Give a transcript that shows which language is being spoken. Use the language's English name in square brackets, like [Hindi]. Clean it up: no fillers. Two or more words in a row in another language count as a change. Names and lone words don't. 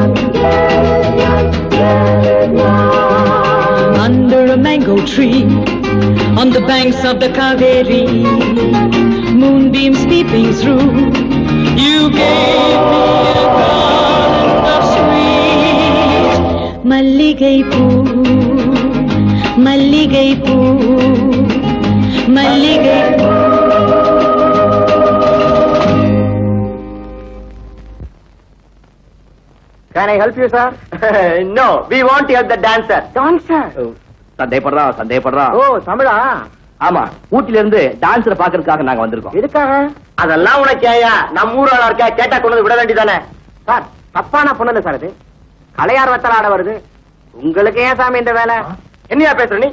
[English] Under a mango tree, on the banks of the Kaveri, moonbeams peeping through, you gave me a garland of sweet [Tamil] மல்லிகைப் பூ, மல்லிகைப் பூ, மல்லிகைப் பூ. [English] Can I help you, sir? No, we want to help the dancer. Dancer? [Tamil] சந்தேகப்படுறான். ஓ, தமிழா? ஆமா, ஊட்டில இருந்து டான்ஸரை பாக்குறதுக்காக நாங்க வந்திருக்கோம். எதுக்காக? அதெல்லாம் உனக்கு ஏயா? நம்ம ஊராளா இருக்கா, கேட்டா கொண்டு வந்து விட வேண்டியதானே? சார், தப்பான பொண்ணு இல்ல சார் இது. கலையார்வத்தால் ஆட வருது. உங்களுக்கு ஏன் சாமி இந்த வேலை? என்னையா பேசுற நீ?